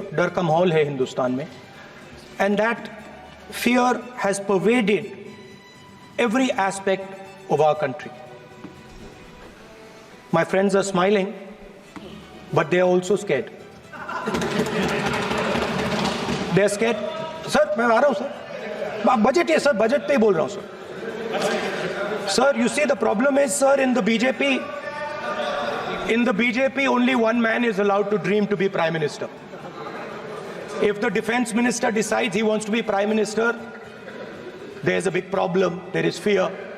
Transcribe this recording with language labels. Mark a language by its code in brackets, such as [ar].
[hi] Dar ka mahol hai Hindustan mein. [en] And that fear has pervaded every aspect of our country. My friends are smiling, but they are also scared. They are scared. [hi] Sir, मैं आ रहा हूँ sir. Budget है sir, budget पे ही बोल रहा हूँ sir. [en] Sir, you see the problem is sir, in the BJP only one man is allowed to dream to be Prime Minister. If the Defense Minister decides he wants to be Prime Minister, there's a big problem, there is fear.